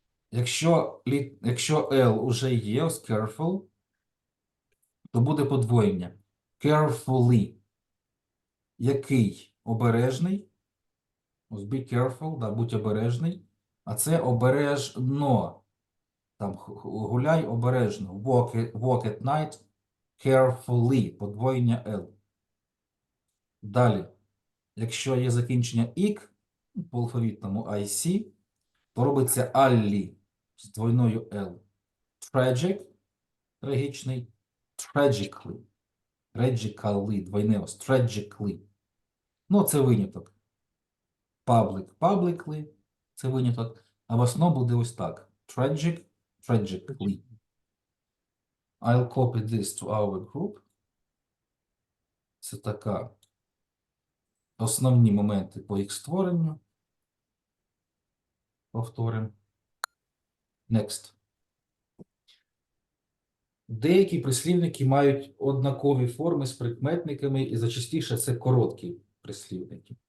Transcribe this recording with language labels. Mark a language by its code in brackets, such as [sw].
[uk] Якщо L уже є, ось careful, то буде подвоєння. Carefully. Який? Обережний. Ось [en] be careful, [uk] да, будь обережний. А це обережно. Там гуляй обережно. [en] Walk at night carefully. [uk] Подвоєння L. Далі. Якщо є закінчення ік, по алфавітному IC, то робиться аллі з двойною L. Tragic. Трагічний. Tragically. Tragically. Двойне ось. Tragically. Ну, це виняток. Public. Publicly. Це виняток. А в основному буде ось так. [en] Tragic. Tragically. I'll copy this to our group. [uk] Це така основні моменти по їх створенню. Повторимо. Next. Деякі прислівники мають однакові форми з прикметниками, і зачастіше це короткі прислівники.